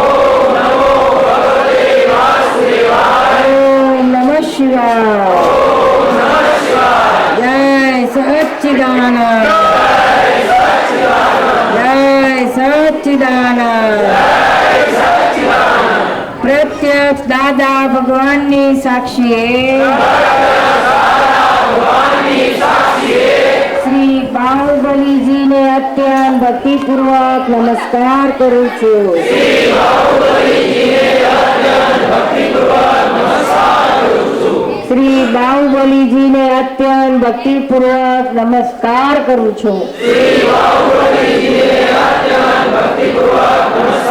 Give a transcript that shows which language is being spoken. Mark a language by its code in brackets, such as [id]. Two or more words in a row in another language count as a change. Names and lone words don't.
[sa] जय सच्चिदानंद, जय सच्चिदानंद. [gu] પ્રત્યક્ષ દાદા ભગવાનની સાક્ષીએ શ્રી બાહુબલી ને અત્યંત ભક્તિપૂર્વક નમસ્કાર કરું છું. શ્રી બાહુબલીજીને અત્યંત ભક્તિપૂર્વક નમસ્કાર કરું છું.